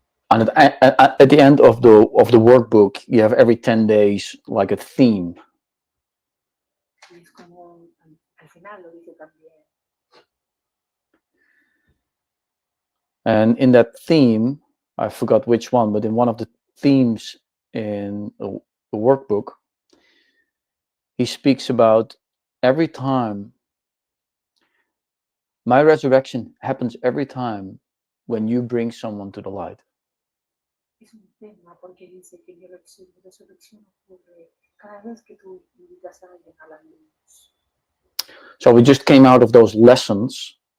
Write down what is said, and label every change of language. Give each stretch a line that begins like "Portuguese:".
English: At the end of the workbook, you have every 10 days like a theme.
Spanish: Es como al final lo dice también.
English: And in that theme, I forgot which one, but in one of the themes in the workbook, he speaks about every time. My resurrection happens every time when you bring someone to the light.
Spanish: Es un tema porque dice que mi resurrección ocurre cada vez que tú invitas a alguien a la luz.
English: So we just came out of those lessons.